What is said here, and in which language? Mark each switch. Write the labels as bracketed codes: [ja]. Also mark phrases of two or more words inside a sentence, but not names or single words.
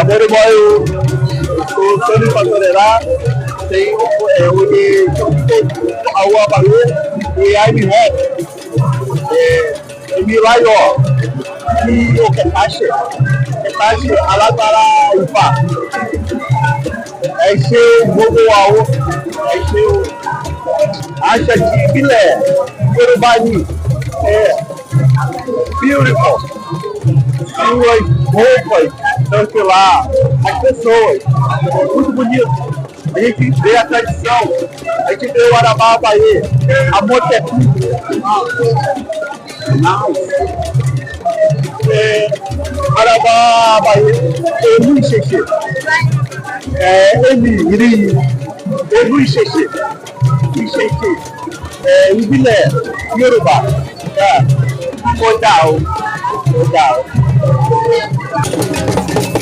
[pt] bom, eu sou Sandro Pastorelá, tenho Rua Bahia e I'm Happy. [yo] Emilayo ní Kẹ̀kàṣe alágbára Ifá. Ẹ ṣé gbogbo wa o, ẹ ṣé o. Aṣọ ti ìbílẹ̀ Yorùbá ni beautiful. [pt] Suas roupas, não sei lá, as pessoas, muito bonito. A gente vê a tradição, a gente vê o Arabá Bahia, amor que é tudo. [yo] Arabá Bahia, Elu Ìṣẹ̀ṣe, Elu Ìṣẹ̀ṣe, ìbílẹ̀ Yorùbá, ó dà o.